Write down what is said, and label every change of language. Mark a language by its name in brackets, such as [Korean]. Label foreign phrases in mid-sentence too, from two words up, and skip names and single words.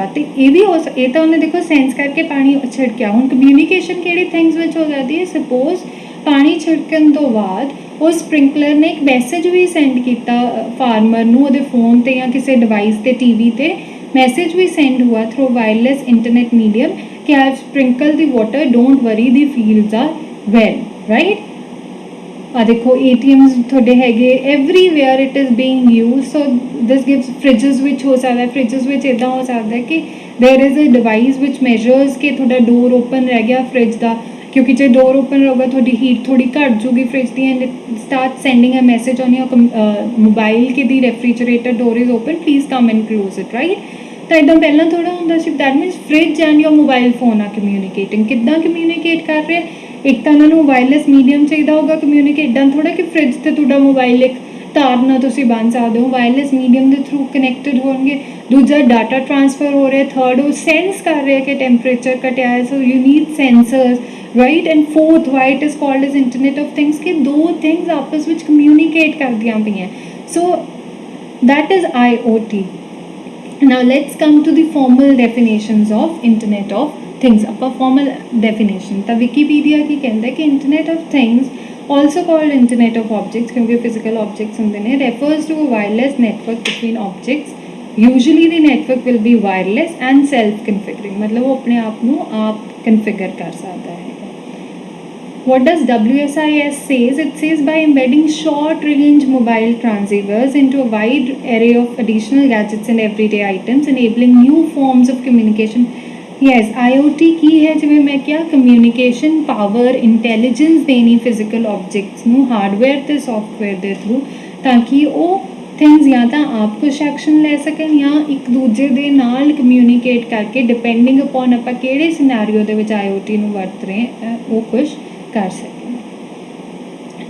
[Punjabi] ਅਤੇ ਇਹ ਵੀ ਇਹ ਤਾਂ ਉਹਨੇ ਦੇਖੋ ਸੈਂਸ ਕਰਕੇ ਪਾਣੀ ਛਿੜਕਿਆ। ਹੁਣ ਕਮਿਊਨੀਕੇਸ਼ਨ ਕਿਹੜੀ ਥਿੰਗਸ ਵਿੱਚ ਹੋ ਜਾਂਦੀ ਹੈ, ਸਪੋਜ਼ ਪਾਣੀ ਛਿੜਕਣ ਤੋਂ ਬਾਅਦ ਉਹ ਸਪ੍ਰਿੰਕਲਰ ਨੇ ਇੱਕ ਮੈਸੇਜ ਵੀ ਸੈਂਡ ਕੀਤਾ ਫਾਰਮਰ ਨੂੰ, ਉਹਦੇ ਫੋਨ 'ਤੇ ਜਾਂ ਕਿਸੇ ਡਿਵਾਈਸ 'ਤੇ, TV 'ਤੇ ਮੈਸੇਜ ਵੀ ਸੈਂਡ ਹੁਆ [English] through wireless internet medium [Punjabi] ਕਿ [English] I have sprinkled the water, don't worry, the fields are well, right? [Punjabi] ਆ ਦੇਖੋ ATMs ਤੁਹਾਡੇ ਹੈਗੇ, [English] everywhere it is being used, so this gives fridges [Punjabi] ਵਿੱਚ ਹੋ ਸਕਦਾ, [English] fridges [Punjabi] ਵਿੱਚ ਇੱਦਾਂ ਹੋ ਸਕਦਾ ਕਿ [English] there is a device which measures [Punjabi] ਕਿ ਤੁਹਾਡਾ [English] door open [Punjabi] ਰਹਿ ਗਿਆ ਫ੍ਰਿਜ ਦਾ, ਕਿਉਂਕਿ ਜੇ [English] door open [Punjabi] ਰਹੂਗਾ ਤੁਹਾਡੀ ਹੀਟ ਥੋੜੀ ਘੱਟ ਜੂਗੀ ਫ੍ਰਿਜ ਦੀ, [English] and start sending a message on your mobile ਕਿ the refrigerator door is open, please come and close it, right। [Punjabi] ਤਾਂ ਇੱਦਾਂ ਪਹਿਲਾਂ ਥੋੜ੍ਹਾ ਹੁੰਦਾ ਸੀ। [English] that means fridge and your mobile phone [Punjabi] ਆ ਕਮਿਊਨੀਕੇਟਿੰਗ। ਕਿੱਦਾਂ ਕਮਿਊਨੀਕੇਟ ਕਰ ਰਹੇ, ਇੱਕ ਤਾਂ ਉਹਨਾਂ ਨੂੰ [English] wireless medium [Punjabi] ਚਾਹੀਦਾ ਹੋਊਗਾ ਕਮਿਊਨੀਕੇਟ, ਇੱਦਾਂ ਥੋੜ੍ਹਾ ਕਿ ਫ੍ਰਿਜ 'ਤੇ ਤੁਹਾਡਾ ਮੋਬਾਈਲ ਇੱਕ ਤਾਰ ਨਾਲ ਤੁਸੀਂ ਬੰਨ ਸਕਦੇ ਹੋ, [English] wireless medium [Punjabi] ਦੇ ਥਰੂ ਕਨੈਕਟਡ ਹੋਣਗੇ। ਦੂਜਾ [English] data transfer [Punjabi] ਹੋ ਰਿਹਾ। ਥਰਡ ਉਹ ਸੈਂਸ ਕਰ ਰਿਹਾ ਕਿ ਟੈਂਪਰੇਚਰ ਘਟਿਆ ਹੈ, [English] so you need sensors, right. and fourth why it is called as Internet of Things [Punjabi] ਕਿ ਦੋ ਥਿੰਗਸ ਆਪਸ ਵਿੱਚ ਕਮਿਊਨੀਕੇਟ ਕਰਦੀਆਂ ਪਈਆਂ। [English] ਸੋ that is IoT. Now let's come to the formal definitions of Internet of Things. ਆਪਾਂ formal definition ਤਾਂ Wikipedia [Punjabi] ਕੀ ਕਹਿੰਦਾ ਕਿ [English] Internet of Things, also called Internet of Objects ਕਿਉਂਕਿ physical objects [Punjabi] ਹੁੰਦੇ ਨੇ, [English] refers to a wireless network between objects. Usually the network will be wireless and self-configuring, [Punjabi] ਮਤਲਬ ਉਹ ਆਪਣੇ ਆਪ ਨੂੰ ਆਪ configure ਕਰ ਸਕਦਾ ਹੈ। [English] What does WSIS says? It says by embedding short-range mobile transceivers into a wide array of additional gadgets and everyday items, enabling new forms of communication. [Punjabi] Yes, IoT ਕੀ ਹੈ, ਜਿਵੇਂ ਮੈਂ ਕਿਹਾ [English] communication power, [Punjabi] intelligence ਦੇਣੀ [English] physical objects [Punjabi] ਨੂੰ ਹਾਰਡਵੇਅਰ ਤੇ ਸੌਫਟਵੇਅਰ ਦੇ ਥਰੂ, ਤਾਂ ਕਿ ਉਹ ਥਿੰਗਸ ਜਾਂ ਤਾਂ ਆਪ ਕੁਛ ਐਕਸ਼ਨ ਲੈ ਸਕਣ ਜਾਂ ਇੱਕ ਦੂਜੇ ਦੇ ਨਾਲ ਕਮਿਊਨੀਕੇਟ ਕਰਕੇ [English] depending upon [Punjabi] ਆਪਾਂ ਕਿਹੜੇ ਸਿਨੈਰੀਓ ਦੇ ਵਿੱਚ IoT ਨੂੰ ਵਰਤ ਰਹੇ ਉਹ ਕੁਛ ਕਰ ਸਕੇ।